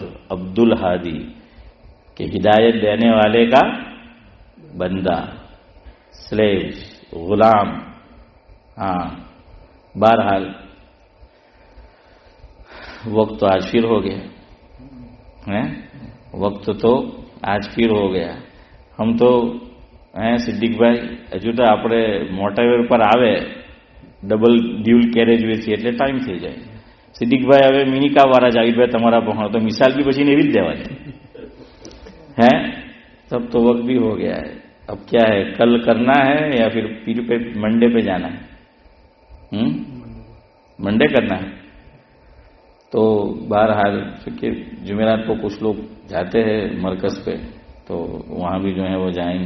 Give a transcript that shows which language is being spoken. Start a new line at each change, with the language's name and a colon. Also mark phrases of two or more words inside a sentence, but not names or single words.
Urdu: عبد الہادی کہ ہدایت دینے والے کا بندہ، سلیو، غلام. ہاں بہرحال وقت تو آج پھر ہو گیا. وقت تو آج پھر ہو گیا. ہم تو
Gujarati: સિદ્દીક ભાઈ હજુ તો આપણે મોટા વેર પર આવે
English: double dual carriage way
Gujarati: છે એટલે ટાઈમ થઈ જાય. સિદ્દીક ભાઈ હવે મિનિકા વાળા જાવીદભાઈ તમારા પહોંચો તો મિસાલ भी પછી એવી જ દેવાની है.
Urdu: تب تو وقت بھی ہو گیا ہے. اب کیا ہے، کل کرنا ہے یا پھر پیر پے منڈے پے جانا ہے? منڈے کرنا ہے. تو بہرحال کیونکہ جمعرات کو کچھ لوگ جاتے ہیں مرکز پے تو وہاں بھی جو ہے وہ جائیں گے.